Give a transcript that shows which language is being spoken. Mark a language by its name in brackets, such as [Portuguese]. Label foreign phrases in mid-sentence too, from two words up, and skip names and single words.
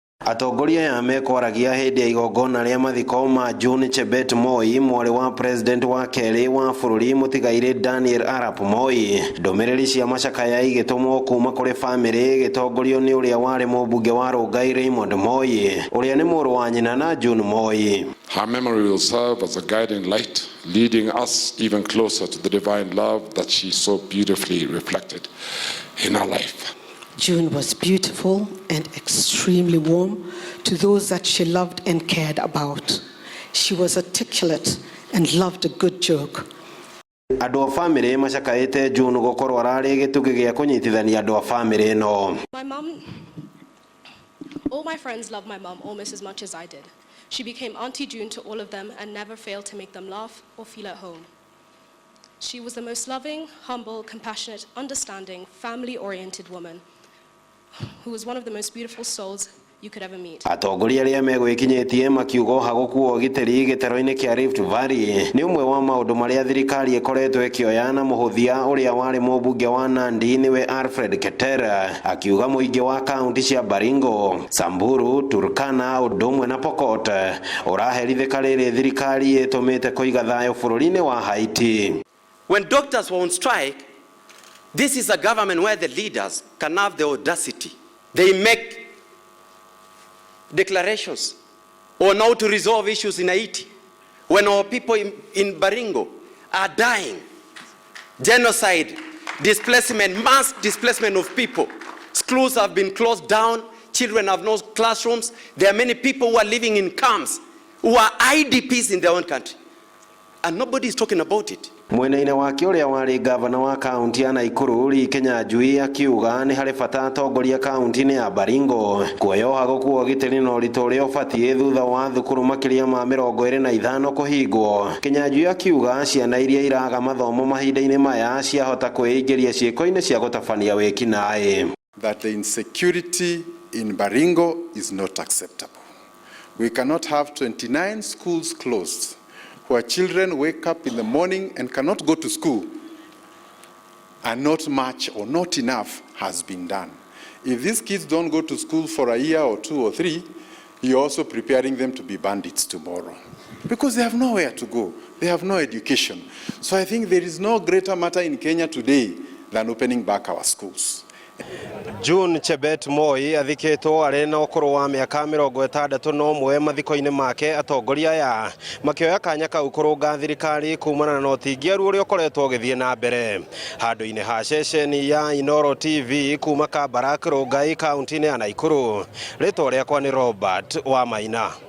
[Kikuyu] Atongoria ya mekwaragia hindi ya igongona ria mathiko ma June Chebet Moi mwari wa president wa keri wa bururi mutigaire Daniel Arap Moi. Ndomereri cia macakaya igitumwo kuma kuri family gitongorio ni uria wari mubunge wa Rongai Raymond Moi uria ni muru wa nyina na June Moi. [English] Her memory will serve as a guiding light, leading us even closer to the divine love that she so beautifully reflected in her life. June was beautiful and extremely warm to those that she loved and cared about. She was articulate and loved a good joke. [Kikuyu] Andu a family macakaite June gukorwo arari gitugi gia kunyitithania andu a family no. [English] My mom, all my friends love my mom almost as much as I did. She became Auntie June to all of them and never failed to make them laugh or feel at home. She was the most loving, humble, compassionate, understanding, family-oriented woman who was one of the most beautiful souls you could ever meet. [Kikuyu] Atongoria aria megwikinyitie makiuga ũhagũku wa ũgitĩri gĩtaro-inĩ kĩa Rift Valley ni ũmwe wa maũndũ marĩa thirikari ĩkoretwo ĩkĩoya na mũhũthia ũrĩa warĩ mũmbunge wa Nandi niwe Alfred Ketera, akiuga mũingĩ wa kaunti cia Baringo, Samburu, Turkana, ũndũ ũmwe na Pokot ũraherithĩka rĩrĩ thirikari ĩtũmĩte kũiga thayũ bũrũri-inĩ wa Haiti. [English] When doctors were on strike, this is a government where the leaders can have the audacity. They make declarations on how to resolve issues in Haiti. When our people in Baringo are dying, genocide, displacement, mass displacement of people. Schools have been closed down, children have no classrooms. There are many people who are living in camps, who are IDPs in their own country. And nobody is talking about it. [Kikuyu] Mwena-inĩ wake ũrĩa warĩ gavana wa kaunti ya Naikuru Rikenya Njui akiuga nĩ harĩ bata atongoria kaunti-inĩ ya Baringo kuoya ũhagũku wa ũgitĩri na ũritũ ũrĩa ũbatiĩ thutha wa thukuru makĩria ma 25 kũhingwo. Kenyanjui akiuga ciana iria iraga mathomo mahinda-inĩ maya ciahota kwĩingĩria ciĩko-inĩ cia gũtabania wĩkinaĩ. [English] That the insecurity in Baringo is not acceptable. We cannot have 29 schools closed, where children wake up in the morning and cannot go to school, and not much or not enough has been done. If these kids don't go to school for a year or 2 or 3, you're also preparing them to be bandits tomorrow, because they have nowhere to go. They have no education. So I think there is no greater matter in Kenya today than opening back our schools. [Kikuyu] June Chebet Moi athikĩtwo arĩ na ũkũrũ wa mĩaka 61 mathiko-inĩ make. Atongoria aya makĩoya kanya kau kũrũnga thirikari kumana na ũtingiaru ũrĩa ũkoretwo ũgĩthiĩ na mbere. Handũ-inĩ ha ceceni ya Inoro TV kuma Kabarak Rongai kaunti-inĩ ya Naikuru, rĩtwa rĩakwa nĩ Robert wa Maina.